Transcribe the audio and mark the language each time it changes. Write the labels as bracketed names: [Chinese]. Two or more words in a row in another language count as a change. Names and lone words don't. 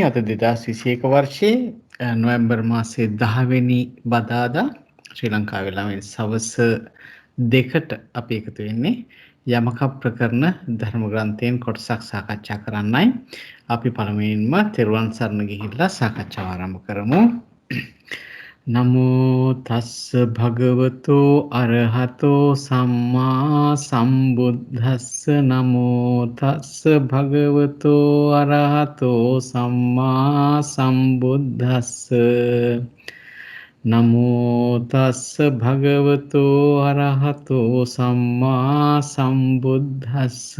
[Sinhala] අද 2021 වර්ෂයේ නොවැම්බර් මාසයේ 10 වෙනි බදාදා ශ්‍රී ලංකාවේ ළමයින් සවස් 2ට අපි එකතු වෙන්නේ යමක ප්‍රකරණ ධර්ම ග්‍රන්ථයෙන් කොටසක් සාකච්ඡා කරන්නයි. අපි පළමුවෙන්ම තිරුවන් සරණ ගිහිල්ලා සාකච්ඡාව ආරම්භ කරමු. [Pali] නමෝ තස්ස භගවතෝ අරහතෝ සම්මා සම්බුද්දස්ස නමෝ තස්ස භගවතෝ අරහතෝ සම්මා සම්බුද්දස්ස නමෝ තස්ස භගවතෝ අරහතෝ සම්මා සම්බුද්දස්ස